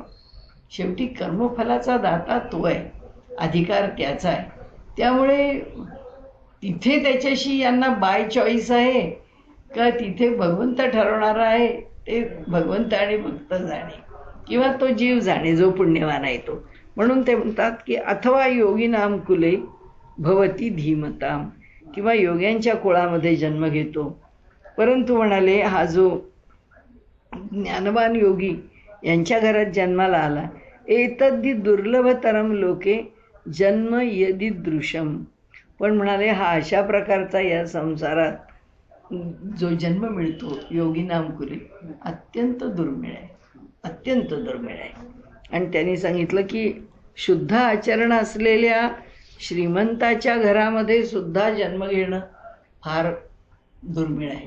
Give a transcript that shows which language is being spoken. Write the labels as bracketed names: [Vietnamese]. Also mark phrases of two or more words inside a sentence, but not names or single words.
[Marathi] शेवटी कर्मफलाचा दाता तो आहे, अधिकार त्याचा आहे. त्यामुळे तिथे त्याच्याशी यांना [English] by choice [Marathi] आहे का तिथे भगवंत ठरवणारा आहे, ते भगवंत आणि भक्त जाणे किंवा तो जीव जाणे जो पुण्यवान आहे तो. म्हणून ते म्हणतात की [Sanskrit] अथवा योगीनाम कुले भवती धीमताम, [Marathi] किंवा योग्यांच्या कुळामध्ये जन्म घेतो. परंतु म्हणाले हा जो ज्ञानवान योगी यांच्या घरात जन्माला आला, [Sanskrit] एतद्दी दुर्लभतरम लोके जन्म यदिदृशम. [Marathi] पण म्हणाले हा अशा प्रकारचा या संसारात जो जन्म मिळतो [Sanskrit] योगीनाम कुले [Marathi] अत्यंत दुर्मिळ आहे, अत्यंत दुर्मिळ आहे. आणि त्यांनी सांगितलं की शुद्ध आचरण असलेल्या श्रीमंताच्या घरामध्ये सुद्धा जन्म घेणं फार दुर्मिळ आहे.